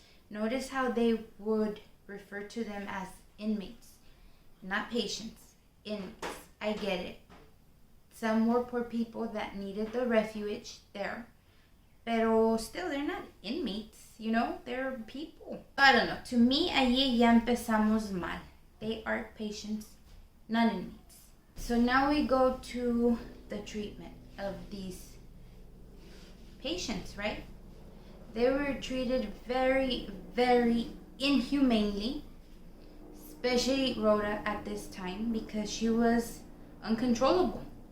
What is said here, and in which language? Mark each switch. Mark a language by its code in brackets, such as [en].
[en] Notice how they would refer to them as inmates, not patients. Inmates. I get it. Some were poor people that needed the refuge there, pero still, they're not inmates, they're people. I don't know. To me, [es] allí ya empezamos mal. [en] They are patients, not inmates. So now we go to the treatment of these patients, right? They were treated very, very inhumanely, especially Rhoda at this time, because she was uncontrollable.